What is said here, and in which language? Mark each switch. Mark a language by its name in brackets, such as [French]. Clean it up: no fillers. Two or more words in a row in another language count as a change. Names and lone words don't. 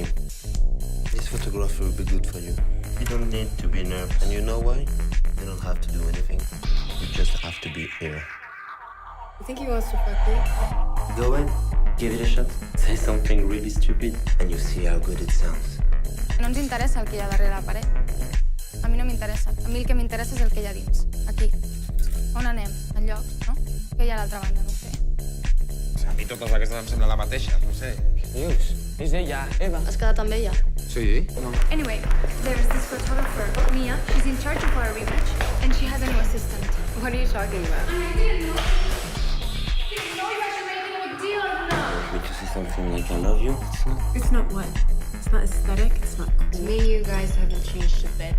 [English] This photographer will be good for you. You don't need to be nervous. And you know why? You don't have to do anything. You just have to be here. You think he wants to fuck me? Go in, give it a shot. Say something really stupid, and you see how good it sounds. [Catalan] No ens interessa el que hi ha darrere la paret. A mi no m'interessa. A mi el que m'interessa és el que hi ha dins. Aquí. On anem? Enlloc, no? Què hi ha a l'altra banda? No ho sé. A mi totes aquestes em sembla la mateixa, no sé. Què dius? És ella, Eva. Has quedat amb ella? Sí? No. [English] Anyway, there's this photographer, Mia. She's in charge of our rematch, and she has a new assistant. What are you talking about? I didn't know. Didn't know you had to make a big deal of that. Want me to say something like I love you? It's not. It's not what? It's not aesthetic, it's not cool. Me and you guys haven't changed a bit.